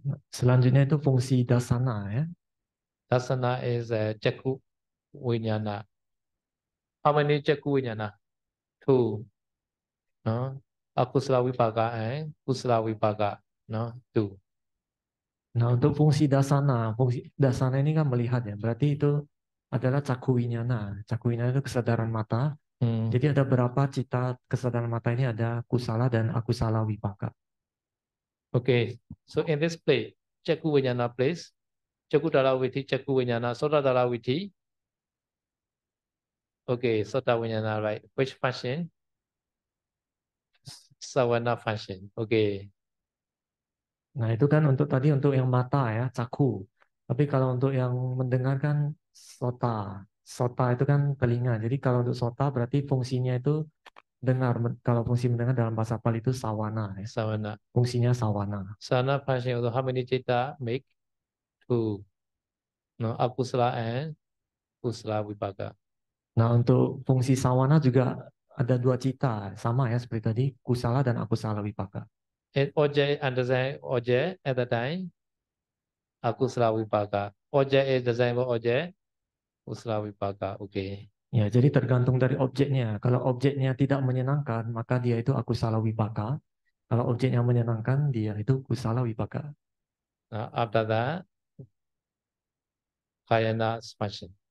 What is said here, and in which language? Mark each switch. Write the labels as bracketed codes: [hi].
[id] Selanjutnya itu fungsi dasana ya. [en] Dasana is a Jakku Vijnana. How many Jakku Vijnana? 2. No? Akusala Vipaka and Kusala Vipaka. No? 2. [id] Nah, untuk fungsi dasana ini kan melihat ya. Berarti itu adalah caku winyana. Caku winyana itu kesadaran mata. Jadi ada berapa cita kesadaran mata ini, ada kusala dan akusala wipaka. [en] Okay, so in this place, Jakku Vijnana place, Jakku Dara Viti, Jakku Vijnana, Sota Dara Viti. Okay, Sota Vijnana, right? Which function? Savana function. Okay. [id] Nah, itu kan untuk tadi untuk yang mata ya, caku. Tapi kalau untuk yang mendengar kan sota. Sota itu kan telinga. Jadi kalau untuk sota berarti fungsinya itu dengar. Kalau fungsi mendengar dalam bahasa Pali itu sawana ya. [en] Savana. [id] Fungsinya sawana. [en] Savana function also how many Jeta make? 2. No, Akusala and Kusala Vipaka. [id] Nah, untuk fungsi sawana juga ada dua cita, sama ya seperti tadi, kusala dan akusala wipaka. [en] And object understand object at the time, Akusala Vipaka. Object is designed for object, Kusala Vipaka. Okay. [id] Ya, jadi tergantung dari objeknya. Kalau objeknya tidak menyenangkan, maka dia itu akusala wipaka. Kalau objeknya menyenangkan, dia itu kusala wipaka. [en] Now after that, Kayana function.